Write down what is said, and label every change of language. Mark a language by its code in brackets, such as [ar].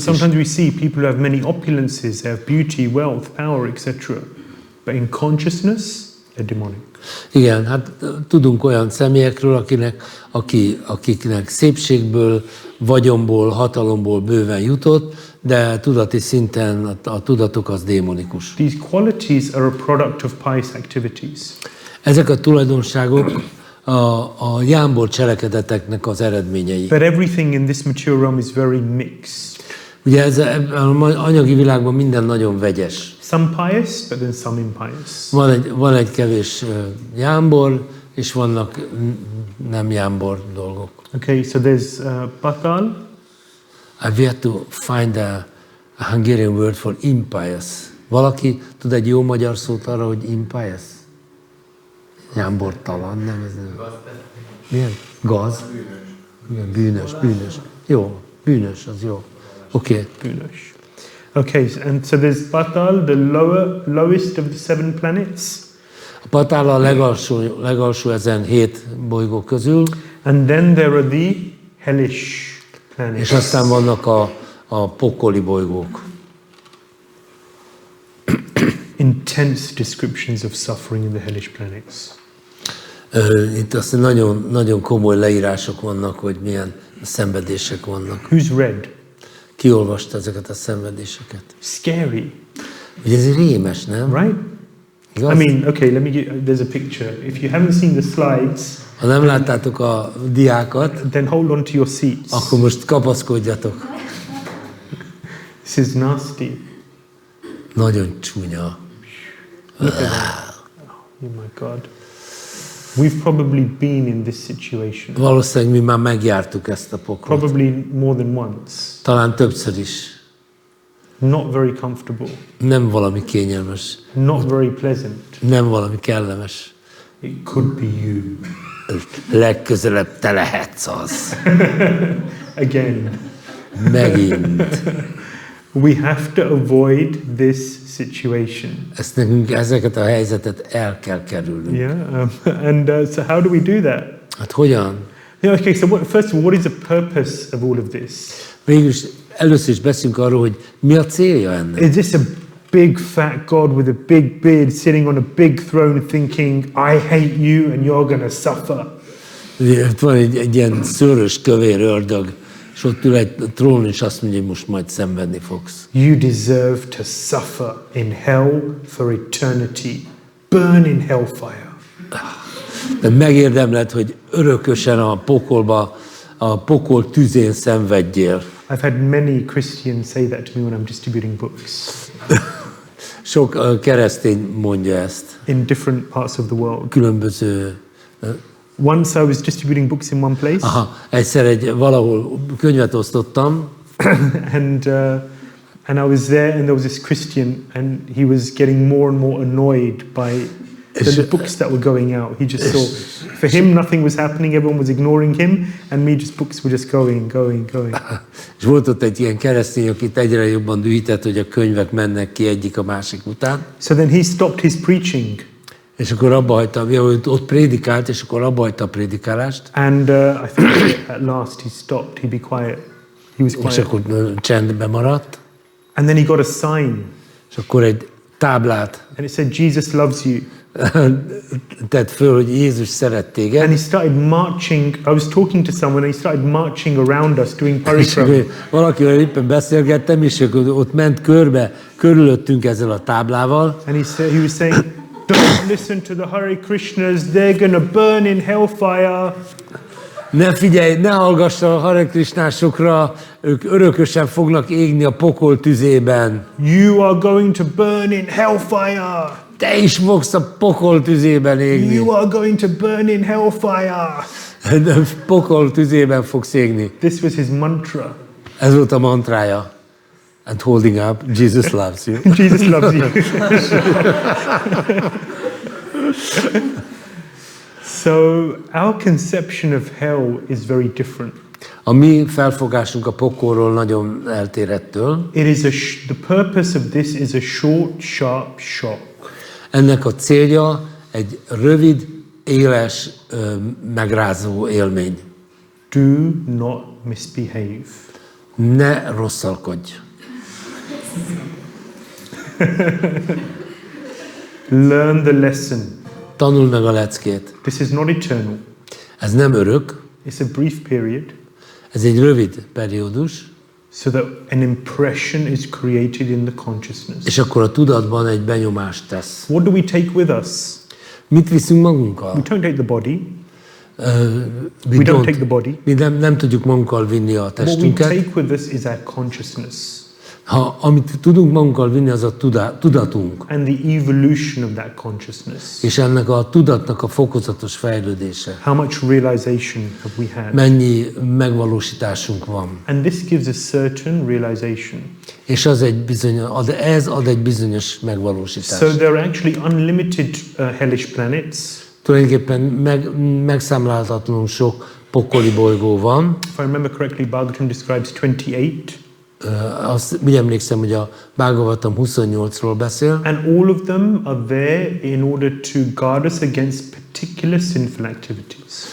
[en] So sometimes we see people who have many opulences, they have beauty, wealth, power, etc. But in consciousness, they're demonic. [hu] Igen, hát tudunk olyan személyekről, akiknek szépségből, vagyonból, hatalomból bőven jutott, de tudati szinten a tudatok az démonikus. [en] These qualities are a product of pious activities. [hu] Ezek a tulajdonságok a jámbor cselekedeteknek az eredményei. [en] But everything in this material realm is very mixed. [hu] Ugye az anyagi világban minden nagyon vegyes. [en] Some pious, but then some impious. [hu] Van egy kevés jámbor, és vannak nem jámbor dolgok. [en] Okay, so there's patal. I've yet to find a Hungarian word for impious. [hu] Valaki tud egy jó magyar szót arra, hogy impious? Jámbortalan, nem ez nem. Milyen? Gaz? Bűnös. Jó, bűnös, az jó. Oké. Bűnös. [en] Okay, and so there's patal, the lowest of the 7 planets. [hu] A Patál a legalsó ezen 7 bolygó közül. [en] And then there are the hellish planets. [hu] És aztán vannak a pokoli bolygók. [en] Intense descriptions of suffering in the hellish planets. [hu] Itt aztán nagyon, nagyon komoly leírások vannak, hogy milyen szenvedések vannak. [en] Who's read? [hu] Ki olvasta ezeket a szenvedéseket? [en] Scary. [hu] Ugye ez rémes, nem? [en] Right? [hu] Igaz? [en] I mean, okay, there's a picture. If you haven't seen the slides, [hu] Ha nem láttátok a diákat, [en] then hold on to your seats. [hu] akkor most kapaszkodjatok. [en] This is nasty. [hu] Nagyon csúnya. [en] Look at that. Oh my God. We've probably been in this situation. [hu] Valószínűleg mi már megjártuk ezt a pokolt. [en] Probably more than once. [hu] Talán többször is. [en] Not very comfortable. [hu] Nem valami kényelmes. [en] Not very pleasant. [hu] Nem valami kellemes. [en] It could be you. [hu] Legközelebb te lehetsz az. [en] Again. [hu] Megint. [en] We have to avoid this situation. [hu] Nekünk ezeket a helyzetet el kell kerülnünk. [en] Yeah. And so how do we do that? [hu] Hát hogyan? [en] Yeah, okay, so first of all, what is the purpose of all of this? [hu] Végülis először is beszélünk arról, hogy mi a célja ennek. [en] Is this a big fat God with a big beard sitting on a big throne thinking, I hate you and you're going to suffer? [hu] Itt van egy ilyen szőrös kövér ördög, és ott ül egy trón, és azt mondja, hogy most majd szenvedni fogsz. [en] You deserve to suffer in hell for eternity. Burn in hellfire. [hu] De megérdemled, hogy örökösen a pokolba a pokol tüzén szenvedjél. [en] I've had many Christians say that to me when I'm distributing books [hu] Sok keresztény mondja ezt. [en] in different parts of the world. [hu] Különböző... [en] Once I was distributing books in one place, [hu] Egyszer valahol könyvet osztottam, [en] and I was there, and there was this Christian, and he was getting more and more annoyed by the books that were going out. He just saw, for him, nothing was happening. Everyone was ignoring him, and me, just books were just going. [hu] És volt ott egy ilyen keresztény, akit egyre jobban dühített, hogy a könyvek mennek ki egyik a másik után. [en] So then he stopped his preaching. [hu] És akkor abba hagyta, ott prédikált, és akkor abba hagyta a prédikálást. [en] And I think at last he stopped. He'd be quiet. He was quiet. [hu] És akkor csendben maradt. [en] And then he got a sign. [hu] És akkor egy táblát [en] And it said, Jesus loves you. [hu] tett föl, hogy Jézus szeret téged. [en] And he started marching. I was talking to someone, and he started marching around us, doing [hu] És [en] parikram. [hu] valakivel éppen beszélgettem, és akkor ott ment körülöttünk ezzel a táblával. [en] And he was saying, don't listen to the Hare Krishnas, they're going to burn in hellfire. [hu] Ne figyelj, ne hallgass a Hare Krishnásokra, ők örökösen fognak égni a pokol tüzében. [en] You are going to burn in hellfire. [hu] Te is fogsz a pokol tüzében égni. [en] You are going to burn in hellfire. [hu] Pokol tüzében fogsz égni. [en] This was his mantra. [hu] Ez volt a mantrája. [en] And holding up, Jesus loves you. Jesus loves you. So our conception of hell is very different. [hu] A mi felfogásunk a pokolról nagyon eltér ettől. [en] It is the purpose of this is a short, sharp shock. [hu] Ennek a célja egy rövid, éles, megrázó élmény. [en] Do not misbehave. [hu] Ne rosszalkodj. [en] Learn the lesson. [hu] Tanuld meg a leckét. [en] This is not eternal. [hu] Ez nem örök, [en] It's a brief period, [hu] ez egy rövid periódus, [en] so that an impression is created in the consciousness. [hu] és akkor a tudatban egy benyomást tesz. [en] What do we take with us? [hu] Mit viszünk magunkkal? [en] We don't take the body. We don't take the body. [hu] Mi nem tudjuk magunkkal vinni a [en] What we [hu] testünket. [en] take with us is our consciousness [hu] Amit tudunk magunkkal vinni, az a tudatunk. [en] and the evolution of that consciousness. [hu] És ennek a tudatnak a fokozatos fejlődése. [en] How much realization have we had? [hu] Mennyi megvalósításunk van. [en] And this gives a certain realization. [hu] És ez ad egy bizonyos megvalósítást. [en] So there are actually unlimited hellish planets. [hu] Tulajdonképpen megszámlálhatatlanul sok pokoli bolygó van. [en] If I remember correctly, Bhagavatam describes 28. [hu] Azt úgy emlékszem, hogy a Bhāgavatam 28-ról beszél. [en] And all of them are there in order to guard us against particular sinful activities.